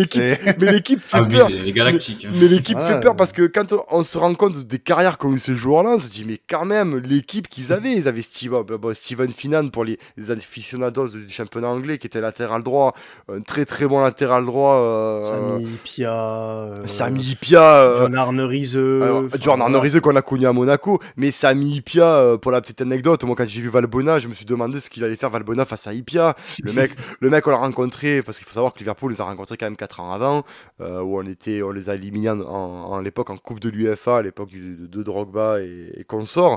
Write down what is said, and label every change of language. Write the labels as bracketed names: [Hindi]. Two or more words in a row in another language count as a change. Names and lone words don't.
[French] Mais l'équipe fait peur. Abusé, les galactiques. Mais l'équipe Voilà. fait peur parce que quand on se rend compte des carrières qu'ont eu ces joueurs-là, on se dit, mais quand même, l'équipe qu'ils avaient, ils avaient Steven Finan pour les aficionados du championnat anglais qui était latéral droit, un très bon latéral droit. Sami Pia, Sami Hyypiä, John Arne Riise. John Arne Riise qu'on a connu à Monaco, mais Sami mis Ipia, pour la petite anecdote, moi quand j'ai vu Valbuena, je me suis demandé ce qu'il allait faire Valbuena face à Ipia. Le mec on l'a rencontré, parce qu'il faut savoir que Liverpool les a rencontrés quand même 4 ans avant, où on les a éliminés à l'époque en Coupe de l'UEFA, à l'époque de Drogba et consorts.